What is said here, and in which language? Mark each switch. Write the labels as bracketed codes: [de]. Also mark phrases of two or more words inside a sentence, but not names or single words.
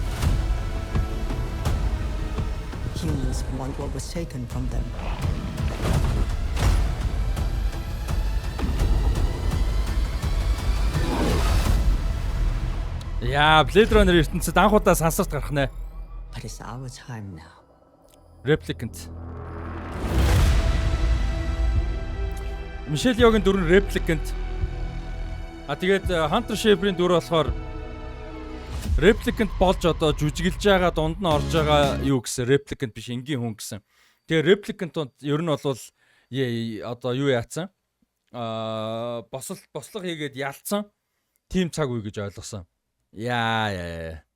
[en] Humans want what was taken from them. [mn] Яа, Blade Runner ертөнцид анхудаа сансарт гарах нэ. [en] But it's our time now. [mn] Replicant. Michelle Yeoh-гийн дүр нь Replicant. Тэгээд Hunter Schafer-ийн дүр болохоор Replicant болж одоо жүжиглж байгаа дунд нь орж байгаа юу гэсэн Replicant биш энгийн хүн гэсэн. Тэгээ Replicant ер нь бол одоо юу яатсан? Бослог хийгээд ялцсан. Тим цаг үе гэж ойлгосон. Яа.